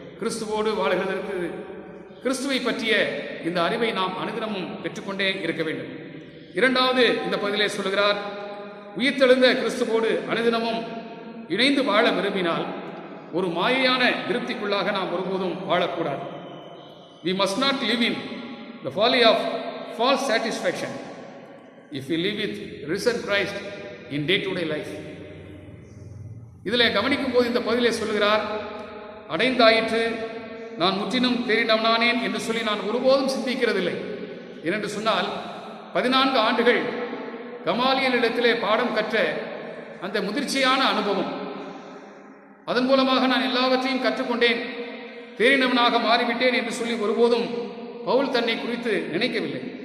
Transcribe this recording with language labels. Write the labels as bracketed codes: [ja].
[ta] கிறிஸ்துவோடு வாழ்கிறதற்கு கிறிஸ்துவை பற்றிய இந்த அறிவை நாம் அனுதினமும் பெற்றுக்கொண்டே இருக்க வேண்டும். இரண்டாவது இந்த பகுதியிலே சொல்கிறார், உயிர்த்தெழுந்த கிறிஸ்துவோடு அனுதினமும் இணைந்து வாழ விரும்பினால் ஒரு மாயையான திருப்திக்குள்ளாக நாம் ஒருபோதும் வாழக்கூடாது. [en] We must not live in the folly of false satisfaction if we live with risen Christ in day-to-day life. [ta] இதில் கவனிக்கும் போது இந்த பகுதியிலே சொல்கிறார், அடைந்தாயிற்று நான் முற்றிலும் தேறினவனானேன் என்று சொல்லி நான் ஒருபோதும் சிந்திக்கிறதில்லை. ஏனென்று சொன்னால் 14 ஆண்டுகள் கமாலியலிடத்திலே பாடம் கற்ற அந்த முதிர்ச்சியான அனுபவம், அதன் மூலமாக நான் எல்லாவற்றையும் கற்றுக்கொண்டேன், தேறினவனாக மாறிவிட்டேன் என்று சொல்லி ஒருபோதும் பவுல் தன்னை குறித்து நினைக்கவில்லை.